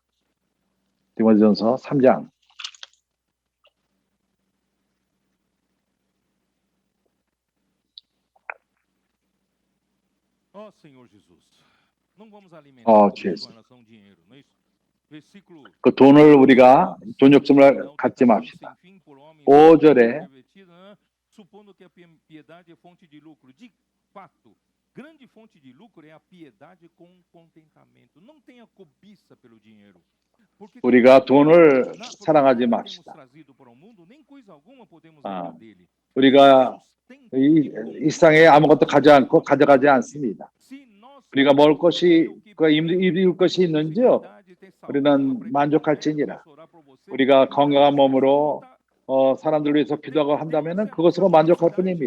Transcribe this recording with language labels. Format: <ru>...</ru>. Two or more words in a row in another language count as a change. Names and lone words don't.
<ko>디모데전서 3장 2 Jesus.</ko> <pt>Não vamos alimentar Oh, com Jesus. relação ao dinheiro, não é isso? Versículo</pt> <ko>그 돈을 우리가 돈 욕심을 갖지 맙시다. 5절에</ko> <pt>supondo que a piedade é fonte de lucro. De fato, grande fonte de lucro é a piedade com contentamento. Não tenha cobiça pelo dinheiro. Porque</pt> <ko>우리가 돈을</ko> <pt>porque</pt> <ko>사랑하지</ko> <pt>nada</pt> <ko>맙시다.</ko> <pt>temos trazido para o mundo, nem coisa alguma podemos</pt> <ko>아,</ko> <pt>levar dele.</pt> <ko>우리가 이 세상에 아무것도 가져가지 않습니다. 우리가 먹을 것이 입을 것이 있는지요? 우리는 만족할지니라. 우리가 건강한 몸으로 사람들 위해서 기도하고 한다면 그것으로 만족할 뿐입니다.</ko>